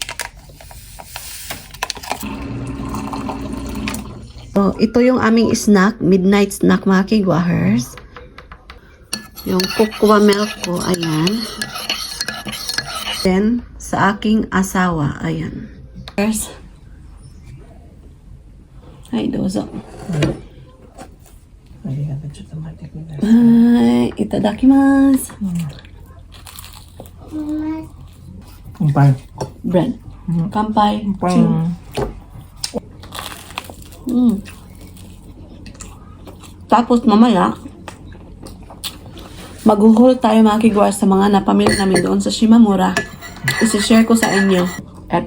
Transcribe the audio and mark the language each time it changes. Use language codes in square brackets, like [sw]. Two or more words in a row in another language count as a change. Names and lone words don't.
[tl] So, ito yung aming snack, [en] midnight snack [tl] mga kigwahers. Yung cocoa milk ko, ayan. Then, sa aking asawa, ayan. First, ay, dozo. Ay, itadakimasu. Kampai. Bread. Kampai. Tapos mamaya, mag-haul tayo mga kigwars sa mga napamili namin doon sa Shimamura. Isi-share ko sa inyo. At